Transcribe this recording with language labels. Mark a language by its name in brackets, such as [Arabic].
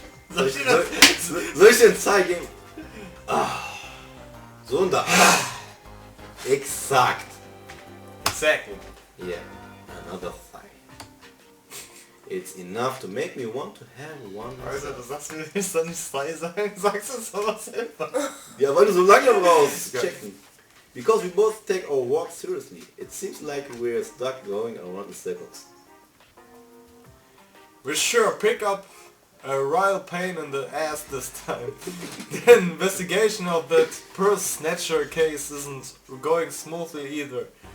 [German] Soll ich den zeigen? Ah. So und da. Exakt. [English] Exactly. Yeah, another thigh. It's enough to make me want to have one. [German] Alter, du sagst mir, ich soll nicht zwei sagen, sagst du es aber selber. Ja, weil du so lange brauchst. Checken. [English] Because we both take our walk seriously, it seems like we're stuck going around in circles. We sure pick up a real pain in the ass this time. The investigation of that purse snatcher case isn't going smoothly either.